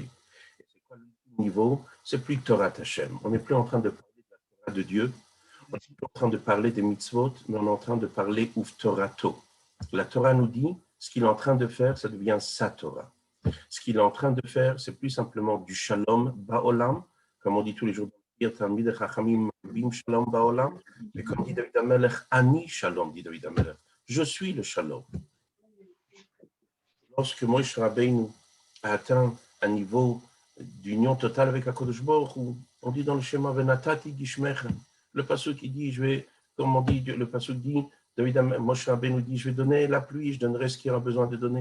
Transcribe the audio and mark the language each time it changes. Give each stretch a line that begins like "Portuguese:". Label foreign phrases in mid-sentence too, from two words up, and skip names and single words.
French: Et c'est quoi l'ultime niveau? C'est plus
Hebrew: תורת השם.
French: On n'est plus en train de parler de la Torah de Dieu. On n'est plus en train de parler des mitzvot, mais on est en train de parler Uftorato. La Torah nous dit, ce qu'il est en train de faire, ça devient sa Torah. Ce qu'il est en train de faire, c'est plus simplement du
Hebrew: שלום בעולם,
French: comme on dit tous les jours,
Hebrew: תלמידי חכמים מרבים שלום בעולם,
French: mais comme dit David Amelech,
Hebrew: אני שלום,
French: dit David Amelech, je suis le shalom. Lorsque Moshe Rabbeinu a atteint un niveau d'union totale avec
Hebrew: הקדוש ברוך הוא,
French: on dit dans le schéma
Hebrew: ונתתי גשמיכם,
French: le pasuk qui dit, comme on dit, le pasuk dit, Moshe Rabbeinu dit, je vais donner la pluie, je donnerai ce qu'il y aura besoin de donner.